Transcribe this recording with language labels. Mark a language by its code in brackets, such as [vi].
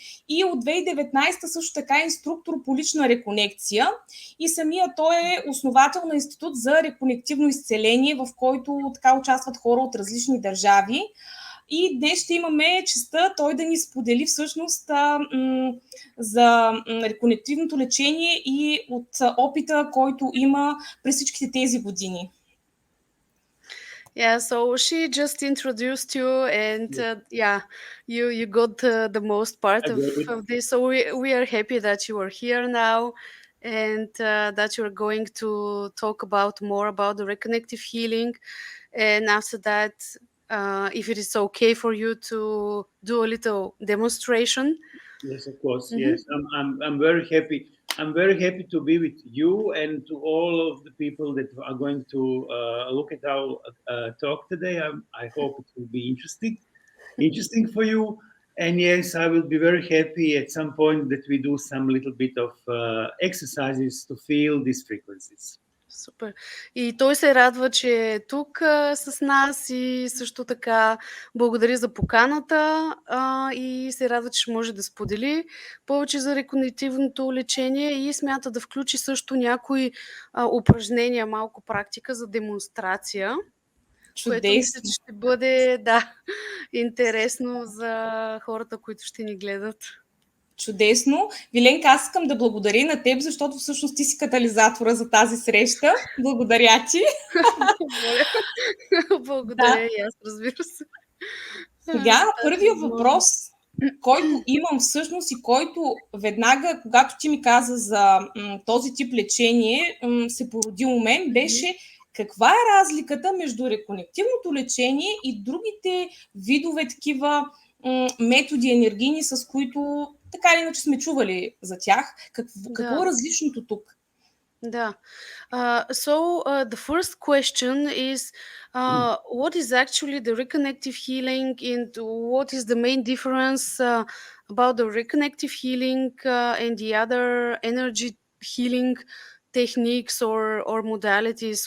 [bg] И от 2019 също така е инструктор по лична реконекция и самия той е основател на институт за реконективно изцеление, в който така участват хора от различни държави. И днес ще имаме честта той да ни сподели всъщност за реконективното лечение и от опита, който има през всичките тези години. [en] Yeah, so she just introduced you and you got the most part of this. So we are happy that you are here now and that you are going to talk more about the reconnective healing. And after that, if it is okay for you to do a little demonstration. Yes, of course. Mm-hmm. Yes, I'm very happy. I'm very happy to be with you and to all of the people that are going to look at our talk today. I hope it will be interesting for you. And yes, I will be very happy at some point that we do some little bit of exercises to feel these frequencies. [bg] Супер. И той се радва, че е тук с нас и също така благодари за поканата и се радва, че може да сподели повече за рекогнитивното лечение и смята да включи също някои упражнения, малко практика за демонстрация. Чудесно. Което мисля, че ще бъде интересно за хората, които ще ни гледат. Чудесно. Виленка, аз искам да благодаря на теб, защото всъщност ти си катализатора за тази среща. Благодаря ти. Благодаря и аз, разбира се. Сега, първият въпрос, който имам всъщност и който веднага, когато ти ми каза за този тип лечение, се породи у мен, беше каква е разликата между реконективното лечение и другите видове такива методи енергийни, с които така или иначе сме чували за тях. Какво е различното тук? Да. [en] The first question is, what is actually the reconnective healing and what is the main difference about the reconnective healing and the other energy healing techniques or modalities?